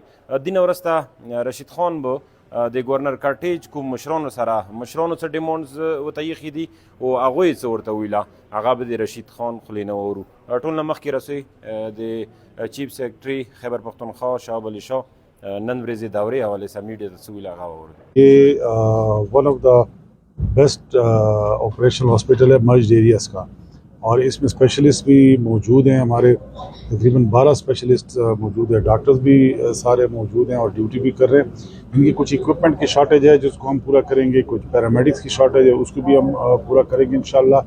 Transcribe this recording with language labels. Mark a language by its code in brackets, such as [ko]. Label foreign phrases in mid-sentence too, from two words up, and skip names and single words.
[ps] دینه وروسته رشید خان به د ګورنر کارټیج کوم مشرانو څه ډیمانډز ورته ایښي دي او هغوی څه ورته ویله هغه به د رشید خان خولې نه واورو. ټول نه مخکې رسوي د چیف سیکرټري خیبر پښتونخوا شهاب علي شاه نن ورځې دورې حوالې سره میډیا ته څه ویله هغه واورو. [ur] یہ [en] one of the best operational hospital [ur] ہے [en] merged areas [ur] کا، اور اس میں اسپیشلسٹ بھی موجود ہیں. ہمارے تقریباً 12 اسپیشلسٹ موجود ہے، ڈاکٹرز بھی سارے موجود ہیں اور ڈیوٹی بھی کر رہے ہیں. انکی کچھ ایکوئپمنٹ کی شارٹیج ہے جسکو ہم پورا کریں گے، کچھ پیرامیڈکس کی شارٹیج ہے اسکو بھی ہم پورا کریں گے ان شاء اللہ.